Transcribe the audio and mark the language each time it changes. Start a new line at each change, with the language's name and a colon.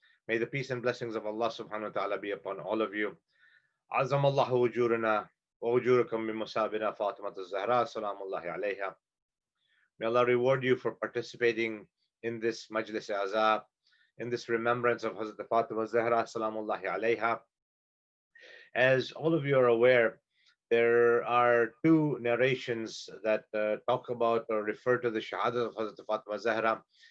English: May the peace and blessings of Allah subhanahu wa ta'ala be upon all of you.
Arabic: عظم الله وجورنا ووجوركم من مسابنا فاطمة الزهراء سلام الله عليها.
English: May Allah reward you for participating in this Majlis Azab, in this remembrance of Hazrat Fatima Zahra Salamullahi alayha. As all of you are aware, there are two narrations that talk about or refer to the Shahadat of Hazrat Fatima Zahra.